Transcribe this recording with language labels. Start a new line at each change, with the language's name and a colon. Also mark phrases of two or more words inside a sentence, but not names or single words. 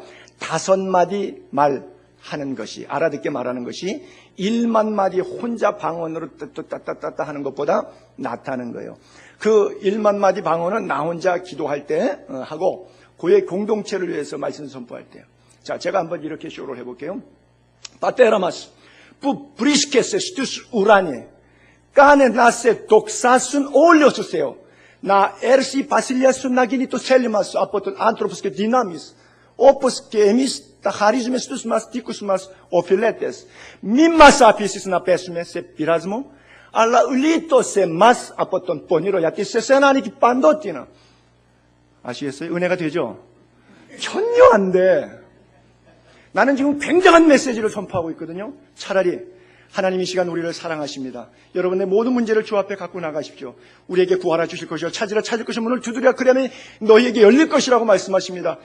Korean: 5마디 말하는 것이 알아듣게 말하는 것이 1만 마디 혼자 방언으로 따따따따 하는 것보다 낫다는 거예요. 그 1만 마디 방언은 나 혼자 기도할 때 하고 교회 공동체를 위해서 말씀 선포할 때요. 자, 제가 한번 이렇게 쇼를 해볼게요.
Greek: Πατέρας που βρίσκεσαι στους ουράνιες, κάνε να σε δοξάσουν όλοι ως Θεό. Να έρθει η βασιλεία σου να γίνει το θέλημα σου από τον άνθρωπο και δυνάμεις. Όπως και εμείς τα χαρίζουμε στους μας δίκους μας οφειλέτες. Μη μας αφήσεις να πέσουμε σε πειρασμό, αλλά λύτωσε μας από τον πονήρο, γιατί σε σένα ανήκει παντότινα.
Korean: 아시겠어요? 은혜가 되죠? 전혀 안 돼. 나는 지금 굉장한 메시지를 선포하고 있거든요. 차라리 하나님이 시간 우리를 사랑하십니다. 여러분의 모든 문제를 주 앞에 갖고 나가십시오. 우리에게 구하라 주실 것이요 찾으라 찾을 것이 문을 두드려 그러면 너희에게 열릴 것이라고 말씀하십니다.